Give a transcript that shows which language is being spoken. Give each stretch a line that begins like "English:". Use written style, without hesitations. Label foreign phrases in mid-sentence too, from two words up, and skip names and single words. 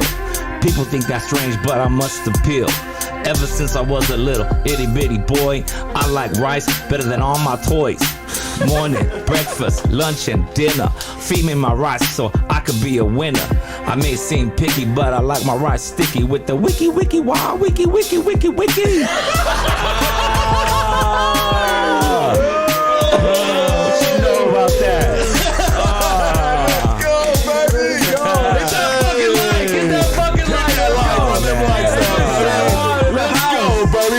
English: People think that's strange, but I must appeal. Ever since I was a little itty bitty boy, I like rice better than all my toys. Morning, breakfast, lunch, and dinner. Feed me my rice so I could be a winner. I may seem picky, but I like my rice sticky with the wiki wiki wow wiki wiki wiki wiki. What you know about that? Go, baby, go. Get that fucking light, get that fucking light. Let's go, baby.